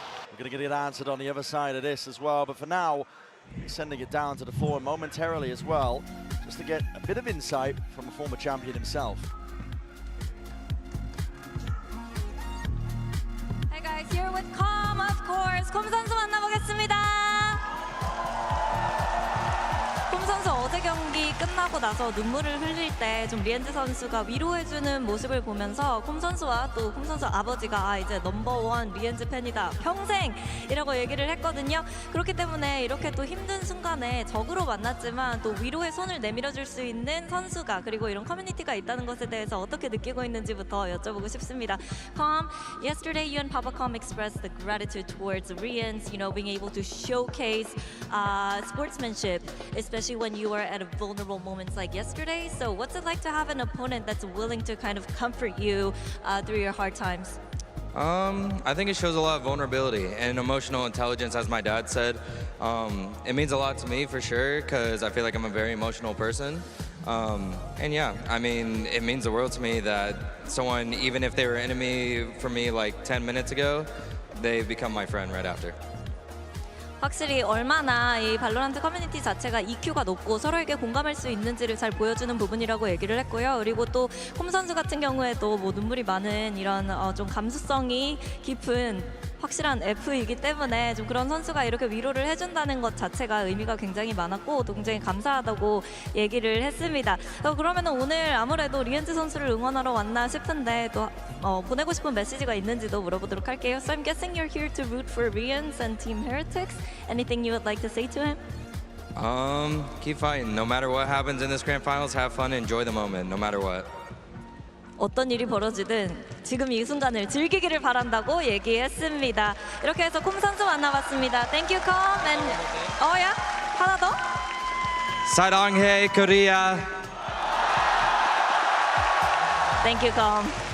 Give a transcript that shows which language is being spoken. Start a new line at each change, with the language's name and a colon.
English: We're going to get it answered on the other side of this as well, but for now, he's sending it down to the floor momentarily as well, just to get a bit of insight from a former champion himself. Hey guys, here with Com, of course.
Korean: 콤 선수 만나보겠습니다. 콤 선수 어제 경기 끝나고 나서 눈물을 흘릴 때 좀 리엔즈 선수가 위로해주는 모습을 보면서 콤 선수와 또 콤 선수 아버지가 이제 넘버원 리엔즈 팬이다 평생이라고 얘기를 했거든요. 그렇기 때문에 이렇게 또 힘든 순간에 적으로 만났지만 또 위로의 손을 내밀어줄 수 있는 선수가 그리고 이런 커뮤니티가 있다는 것에 대해서 어떻게 느끼고 있는지부터 여쭤보고 싶습니다.
English: Com, yesterday you and Papa Com expressed the gratitude towards Rians, you know, being able to showcase sportsmanship, especially when you are at a vulnerable moments like yesterday. So what's it like to have an opponent that's willing to kind of comfort you through your hard times? I think it shows a lot of vulnerability and emotional intelligence, as my dad said. It means a lot to me for sure, because I feel like I'm a very emotional person. And yeah, I mean, it means the world to me that someone, even if they were enemy for me like 10 minutes ago, they've become my friend right after.
Korean: 확실히 얼마나 이 발로란트 커뮤니티 자체가 EQ가 높고 서로에게 공감할 수 있는지를 잘 보여주는 부분이라고 얘기를 했고요. 그리고 또 홈 선수 같은 경우에도 뭐 눈물이 많은 이런 좀 감수성이 깊은 확실한 F이기 때문에 좀 그런 선수가 이렇게 위로를 해준다는 것 자체가 의미가 굉장히 많았고 또 굉장히 감사하다고 얘기를 했습니다. 그러면 오늘 아무래도 리엔즈 선수를 응원하러 왔나 싶은데 또 보내고 싶은 메시지가 있는지도 물어보도록 할게요.
English: So I'm guessing you're here to root for Rians and Team Heretics. Anything you would like to say to him? Keep fighting. No matter what happens in this grand finals, have fun and enjoy the moment, no matter what.
Korean: 어떤 일이 벌어지든 지금 이 순간을 즐기기를 바란다고 얘기했습니다. 이렇게 해서 콤 선수 만나봤습니다.
English: Thank you, 콤. And yeah,
Korean: 하나 더. 사랑해, Korea.
English: Thank you, 콤.